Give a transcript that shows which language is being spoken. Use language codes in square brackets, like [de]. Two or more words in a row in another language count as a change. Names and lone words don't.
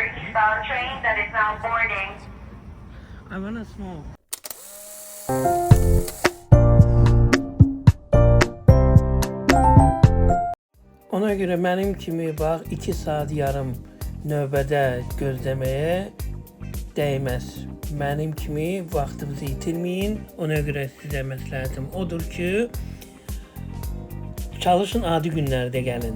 [en] eastbound train that is now boarding. I wanna smoke. [az] Ona görə mənim kimi bax 2 saat yarım növbədə gözləməyə dəyməz. Mənim kimi vaxtınızı itirməyin. Ona görə sizə məsləhətim odur ki, çalışın adi günlərdə gəlin.